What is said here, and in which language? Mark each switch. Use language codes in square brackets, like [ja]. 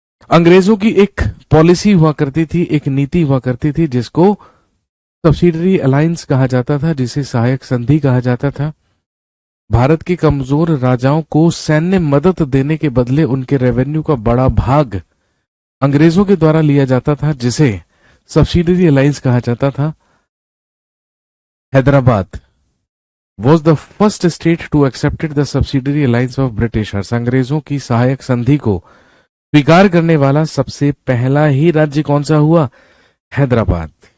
[hi] अंग्रेजों की एक पॉलिसी हुआ करती थी, एक नीति हुआ करती थी, जिसको सब्सिडरी अलायंस कहा जाता था, जिसे सहायक संधि कहा जाता था। भारत के कमजोर राजाओं को सैन्य मदद देने के बदले उनके रेवेन्यू का बड़ा भाग अंग्रेजों के द्वारा लिया जाता था, जिसे सब्सिडरी अलायंस कहा जाता था। [en] Hyderabad was the first state to accept the subsidiary alliance of Britishers। [hi] अंग्रेजों की सहायक संधि को स्वीकार करने वाला सबसे पहला ही राज्य कौन सा हुआ? हैदराबाद।